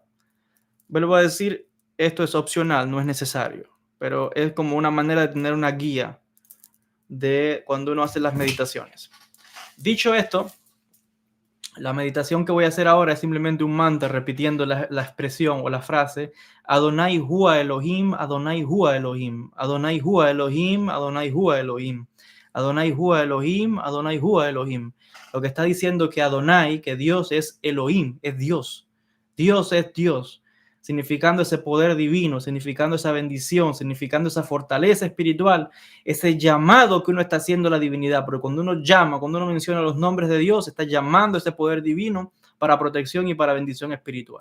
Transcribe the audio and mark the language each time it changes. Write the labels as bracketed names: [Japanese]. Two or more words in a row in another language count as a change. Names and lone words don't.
[Spanish] Vuelvo a decir, esto es opcional, no es necesario, pero es como una manera de tener una guía de cuando uno hace las meditaciones. Dicho esto, la meditación que voy a hacer ahora es simplemente un mantra repitiendo la expresión o la frase [Hebrew] אדוני הוא אלוהים, אדוני הוא אלוהים, אדוני הוא אלוהים, אדוני הוא אלוהים, אדוני הוא אלוהים, אדוני הוא אלוהים. [Spanish] Lo que está diciendo que Adonai, que Dios es Elohim, es Dios. Dios es Dios, significando ese poder divino, significando esa bendición, significando esa fortaleza espiritual, ese llamado que uno está haciendo a la divinidad. Pero cuando uno llama, cuando uno menciona los nombres de Dios, está llamando ese poder divino para protección y para bendición espiritual.